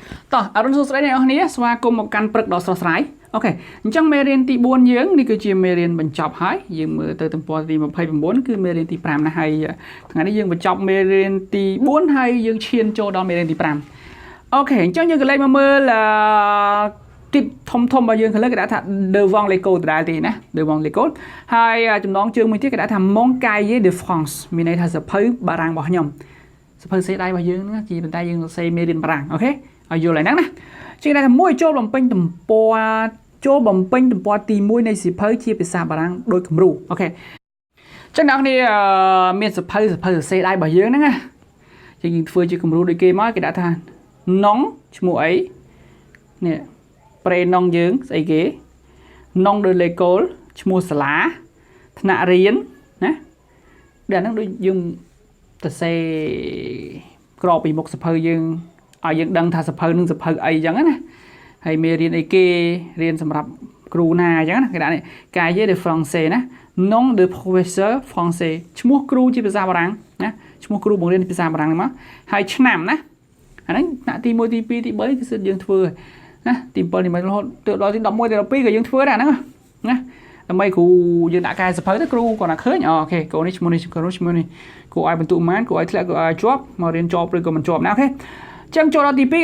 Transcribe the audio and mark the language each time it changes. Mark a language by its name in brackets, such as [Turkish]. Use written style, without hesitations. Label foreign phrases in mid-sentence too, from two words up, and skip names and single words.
[Khmer] តោះអរុនសួស្តីអ្នកនរគ្នាស្វាគមន៍មកកាន់ព្រឹកដ៏ស្រស់ស្រាយអូខេអញ្ចឹងមេរៀនទី4យើងនេះគឺជាមេរៀនបញ្ចប់ហើយយើងមើលទៅទំព័រទី29គឺមេរៀនទី5ណាហើយថ្ងៃនេះយើងបញ្ចប់មេរៀនទី4ហើយយើងឈានចូលដល់មេរៀនទី 5អូខេអញ្ចឹងយើងក៏លេខមកមើលទីធំរបស់យើងខាងលើគេដាក់ថា [French] devant l'école [Khmer] ដដែលទេណា [French] devant l'école [Khmer] ហើយចំណងជើងមួយទៀតគេដាក់ថា [French] mon cahier de France [Khmer] មានន័យថាសភៅបារាំងរបស់ខ្ញុំសភៅសេដៃរបស់យើងហ្នឹងជាប៉ុន្តែយើងសរសេរមេរៀនបារាំងអូខេឲ្យយល់ហើយហ្នឹងណាជាងគេថាមួយចូលបំពេញទំព័រទី1នៃសៀវភៅជាភាសាបារាំងដោយគំរូអូខេចឹងអ្នកនេះមានសភៅសរសេរដៃរបស់យើងហ្នឹងណាយើងធ្វើជាគំរូដូចគេមកគេដាក់ថា nom ឈ្មោះអីនេះប្រេនងយើងស្អីគេ [French] nom de l'école [Khmer] ឈ្មោះសាលាថ្នាក់រៀនណាដែលហ្នឹងដូចយើងសរសេរក្របពីមុខសភៅយើងឲ្យយើងដឹងថាសភៅនឹងសភៅអីចឹងណាហើយមេរៀនអីគេរៀនសម្រាប់គ្រូណាអញ្ចឹងណាគេដាក់នេះ [French] cahier de français [Khmer] ណា [French] nom de professeur français [Khmer] ឈ្មោះគ្រូជាភាសាបារាំងណាឈ្មោះគ្រូបង្រៀនភាសាបារាំងហ្នឹងមកហើយឆ្នាំណាអាហ្នឹងថ្នាក់ទី1ទី2ទី 3គឺសិតយើងធ្វើណាទី7ទី8រហូតទៅដល់ទី11ទី12ក៏យើងធ្វើដែរហ្នឹងណាដើម្បីគ្រូយើងដាក់កែសភៅទៅគ្រូគាត់ណាឃើញអូខេកូននេះឈ្មោះនេះគ្រូឈ្មោះនេះគ្រូឲ្យបន្ទុកប៉ុន្មានគ្រូឲ្យធ្លាក់គ្រូឲ្យជាប់មករៀនជាប់ឬក៏មិនជាប់ណាអូខេចឹងចូលដល់ទី2គេ